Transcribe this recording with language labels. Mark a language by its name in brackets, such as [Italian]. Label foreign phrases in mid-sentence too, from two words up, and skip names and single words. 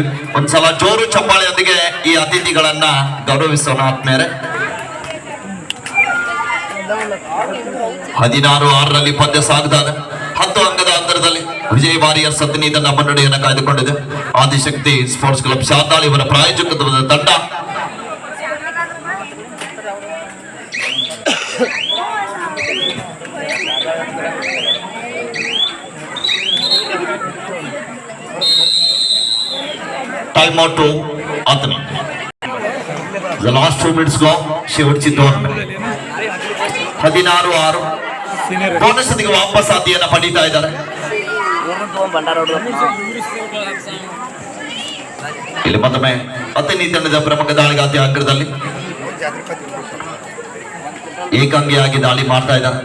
[Kannada] ಒಂದ್ಸಲ ಜೋರು ಚಪ್ಪಾಳೆಯೊಂದಿಗೆ ಈ ಅತಿಥಿಗಳನ್ನ ಗೌರವಿಸೋಣ ಆತ್ಮೇರೆ. 16-6 ಪಂದ್ಯ ಸಾಗ್ತಾ ಇದೆ. 10 ಅಂಕದ ಅಂತರದಲ್ಲಿ ವಿಜಯ ವಾರಿಯರ್ಸ್ ಅಥಣಿ ತಂಡ ಮುನ್ನಡೆಯನ್ನು ಕಾಯ್ದುಕೊಂಡಿದೆ. ಆದಿಶಕ್ತಿ ಸ್ಪೋರ್ಟ್ಸ್ ಕ್ಲಬ್ ಶಾರದಾಳ್ ಇವರ ಪ್ರಾಯೋಜಕತ್ವದ ತಂಡ [English] time out to [Kannada] ಅಥಣಿ. [English] The last 2 minutes go. [Marathi] शेवटची 2 मिनिट. [Kannada] 16-6 ಬೋನಸ್ ಗೆ ವಾಪಸ್ ಆದಿಯನ್ನ ಪಡೀತಾ ಇದ್ದಾರೆ. ಬಂಡಾರ ಇಲ್ಲಿ ಮತ್ತೊಮ್ಮೆ ಅಥಣಿ ತಂಡದ ಪ್ರಮುಖ ದಾಳಿಗಾತಿ ಅಗ್ರದಲ್ಲಿ ಏಕಾಂಗಿಯಾಗಿ ದಾಳಿ ಮಾಡ್ತಾ ಇದ್ದಾರೆ.